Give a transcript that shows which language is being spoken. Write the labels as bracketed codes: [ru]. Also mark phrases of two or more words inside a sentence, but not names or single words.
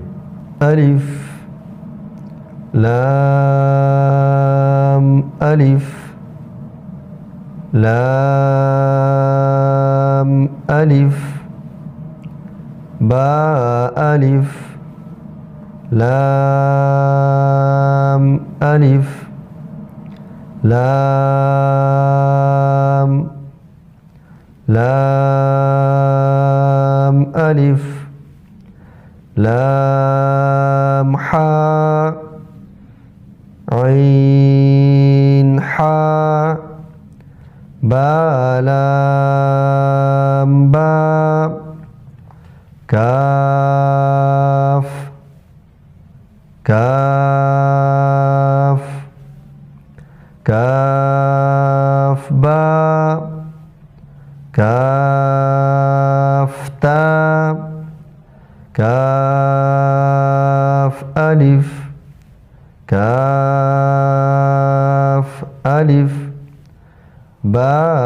[ur] الف لام الف لام الف با الف لام الف لام لام الف لام حا عین حا با لام با کاف کاف کاف با کاف تا کاف الف کاف الف با